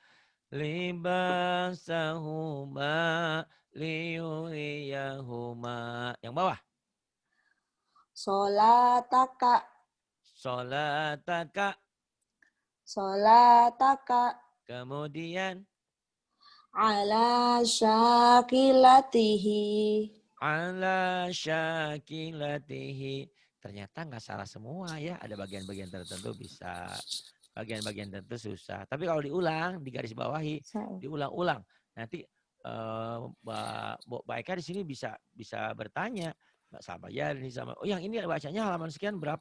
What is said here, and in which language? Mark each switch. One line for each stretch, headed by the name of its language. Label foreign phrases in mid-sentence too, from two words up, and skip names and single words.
Arabic: لباسهما ليريهما.
Indonesian: Yang bawah.
Arabic: Sholataka. Sholataka. Sholataka.
Indonesian: Kemudian.
Arabic: على شاكلته. على شاكلته.
Indonesian: Ternyata nggak salah semua ya. Ada bagian-bagian tertentu bisa. Bagian-bagian tertentu susah. Tapi kalau diulang, di garis bawahi, diulang-ulang. Nanti Mbak Eka di sini bisa bertanya. Sama ya ini sama. Oh yang ini bacanya halaman sekian berapa?